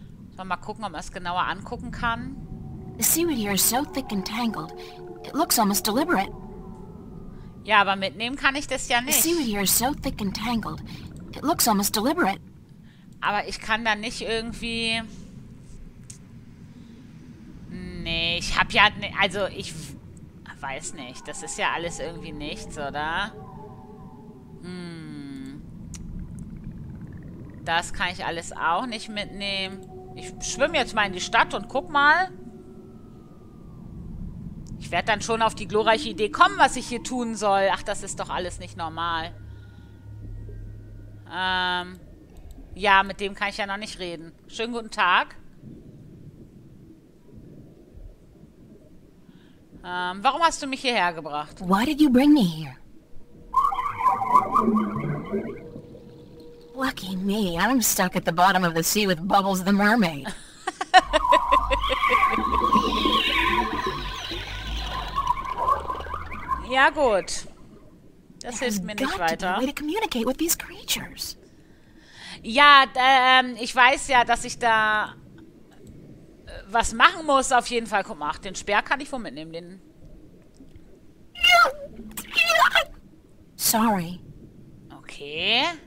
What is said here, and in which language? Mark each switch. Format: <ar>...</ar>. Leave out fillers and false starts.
<de>Sollen wir mal gucken, ob man es genauer angucken kann.</de> <en>The seaweed here is so thick and tangled. It looks almost deliberate.</en> <de>Ja, aber mitnehmen kann ich das ja</de> <en>The</en> <de>nicht.</de> <en>seaweed here is so thick and tangled. It looks almost deliberate.</en> <de>Aber ich kann da nicht irgendwie... Nee, ich hab ja... Also, ich weiß nicht. Das ist ja alles irgendwie nichts, oder? Das kann ich alles auch nicht mitnehmen. Ich schwimme jetzt mal in die Stadt und guck mal. Ich werde dann schon auf die glorreiche Idee kommen, was ich hier tun soll. Ach, das ist doch alles nicht normal. Ja, mit dem kann ich ja noch nicht reden. Schönen guten Tag. Warum hast du mich hierher gebracht?</de> <en>Why did you bring me here? Lucky me, I'm stuck at the bottom of the sea with Bubbles the mermaid.</en> <de>Ja, gut. Das hilft mir nicht weiter.</de> <en>Way to communicate with these creatures.</en> <de>Ja, ich weiß ja, dass ich da was machen muss, auf jeden Fall. Guck mal, den Speer kann ich wohl mitnehmen.</de> <en>Sorry. Okay.</en>